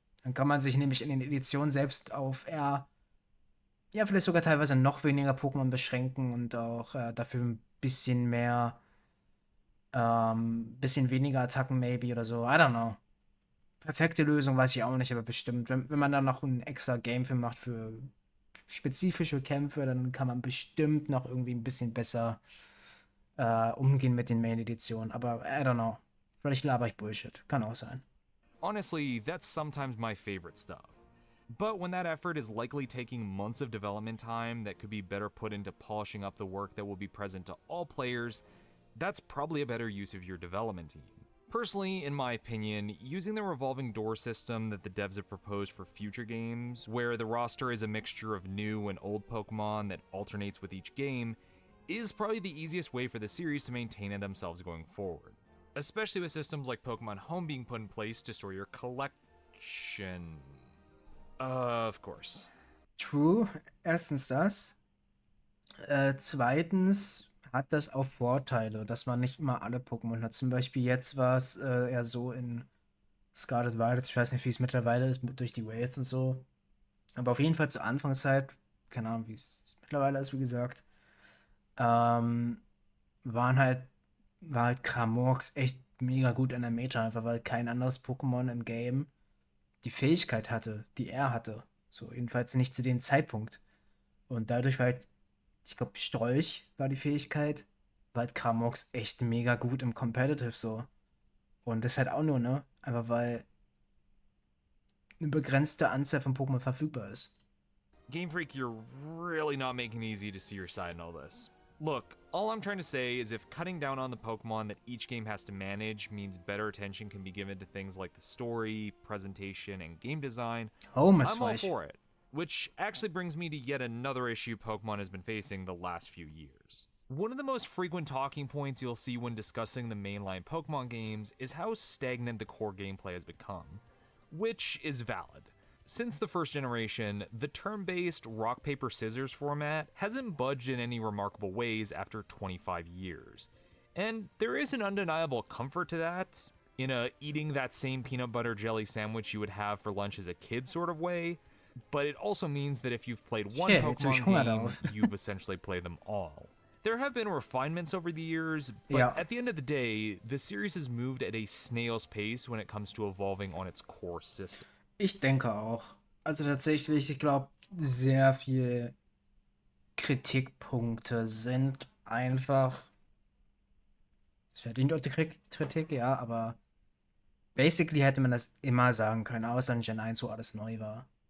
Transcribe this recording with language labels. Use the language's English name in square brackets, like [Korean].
[German] Dann kann man sich nämlich in den Editionen selbst auf eher, ja, vielleicht sogar teilweise noch weniger Pokémon beschränken und auch dafür ein bisschen mehr, bisschen weniger Attacken maybe oder so. [English] I don't know. [German] Perfekte Lösung weiß ich auch nicht, aber bestimmt. Wenn man dann noch ein extra Game für macht für spezifische Kämpfe, dann kann man bestimmt noch irgendwie ein bisschen besser umgehen mit den Main-Editionen. Aber [English] I don't know. [German] Vielleicht laber ich Bullshit. Kann auch sein. [English] Honestly, that's sometimes my favorite stuff. But when that effort is likely taking months of development time that could be better put into polishing up the work that will be present to all players, that's probably a better use of your development team. Personally, in my opinion, using the revolving door system that the devs have proposed for future games, where the roster is a mixture of new and old Pokemon that alternates with each game, is probably the easiest way for the series to maintain themselves going forward. Especially with systems like Pokemon Home being put in place to store your collection. Of course. [German] True, erstens das. Zweitens, hat das auch Vorteile, dass man nicht immer alle Pokémon hat. Zum Beispiel jetzt war es eher so in Scarlet Violet, ich weiß nicht, wie es mittlerweile ist, durch die Whales und so. Aber auf jeden Fall zur Anfangszeit, keine Ahnung, wie es mittlerweile ist, wie gesagt, ähm, waren halt, war halt Cramorx echt mega gut in der Meta, einfach weil kein anderes Pokémon im Game die Fähigkeit hatte, die er hatte. So, jedenfalls nicht zu dem Zeitpunkt. Und dadurch war halt, ich glaube, Strolch war die Fähigkeit, war halt Cramorx echt mega gut im Competitive so. Und das halt auch nur, ne? Einfach weil eine begrenzte Anzahl von Pokémon verfügbar ist. [English] Game Freak, you're really not making it easy to see your side in all this. Look, all I'm trying to say is if cutting down on the Pokemon that each game has to manage means better attention can be given to things like the story, presentation, and game design, [German] Home ist [English] I'm all [German] weich. [English] for it. Which actually brings me to yet another issue Pokemon has been facing the last few years. One of the most frequent talking points you'll see when discussing the mainline Pokemon games is how stagnant the core gameplay has become, which is valid. Since the first generation, the turn-based rock paper scissors format hasn't budged in any remarkable ways after 25 years. And there is an undeniable comfort to that, in a eating that same peanut butter jelly sandwich you would have for lunch as a kid sort of way, but it also means that if you've played one [German] Shit, jetzt hab ich [English] Pokemon [German] Hunger [English] game, [German] darauf. [English] you've essentially played them all. There have been refinements over the years, but [German] Ja. [English] at the end of the day, the series has moved at a snail's pace when it comes to evolving on its core system. [German] Ich denke auch. Also tatsächlich, ich glaube, sehr viele Kritikpunkte sind einfach. Es verdient auch die Kritik, ja, aber basically hätte man das immer sagen können, außer in Gen 1, wo alles neu war.